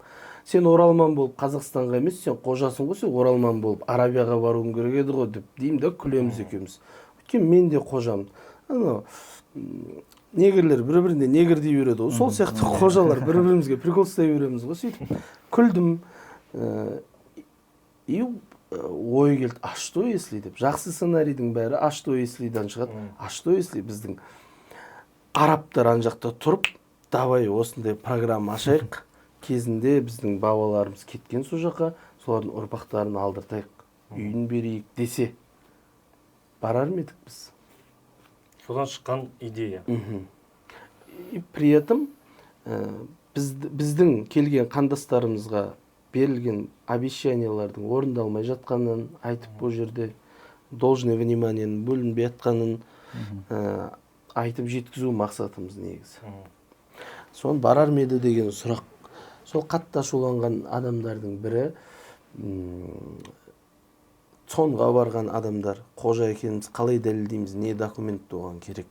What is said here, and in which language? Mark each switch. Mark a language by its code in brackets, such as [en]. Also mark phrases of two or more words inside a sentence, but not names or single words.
[kk] Сен Оралман болып Қазақстанға емес, сен қожасың ғой, сен Оралман болып Арабияға баруың керек еді ғой деп деймін да, күлеміз екеуміз. Өйткені мен де қожамын. Негрлер бір-біріне негр дей береді ғой. Сол сияқты қожалар бір-бірімізге прикол ұстай береміз ғой, сөйтіп. Күлдім. И ой келді, [ru] а что если деп. [kk] Жақсы сценарийдің бәрі [ru] а что если- [kk] дан шығады. [ru] А что если [kk] біздің арабтар ана жақта тұрып, давай осындай программа ашайық. Кезінде біздің бабаларымыз кеткен сол жаққа, солардың ұрпақтарын алдыртайық, үйін берейік десе, барар ма едік біз? Содан шыққан идея. [ru] И при этом [kk] біздің келген қандастарымызға берілген обещаниялардың орындалмай жатқанын айтып, бұл жерде [ru] должное вниманиенің [kk] бөлінбей жатқанын айтып жеткізу мақсатымыз негізі. Соны барар ма еді деген сұрақ. Сол қатты ашуланған адамдардың бірі, сонға барған адамдар, қожа екеніміз қалай дәлелдейміз, не документ оған керек.